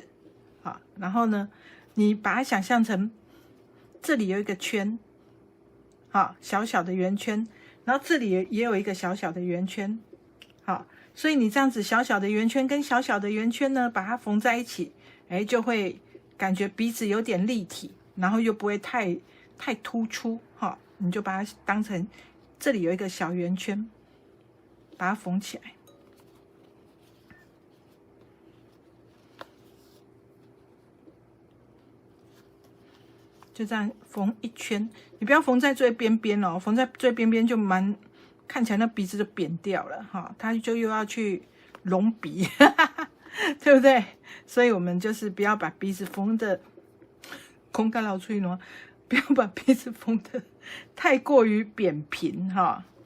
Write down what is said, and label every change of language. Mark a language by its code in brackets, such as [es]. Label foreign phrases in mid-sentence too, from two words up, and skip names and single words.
[zh] 好，然後呢，你把它想象成這裡有一個圈，好，小小的圓圈， 然後這裡也有一個小小的圓圈，好，所以你這樣子小小的圓圈跟小小的圓圈呢，把它縫在一起，哎，就會感覺鼻子有點立體，然後又不會太突出，哈，你就把它當成這裡有一個小圓圈，把它縫起來。就這樣縫一圈，你不要縫在最邊邊哦，縫在最邊邊就看起來那鼻子就扁掉了哈，它就又要去隆鼻，對不對？所以我們就是不要把鼻子縫的空干老脆喏，不要把鼻子縫的太過於扁平哈。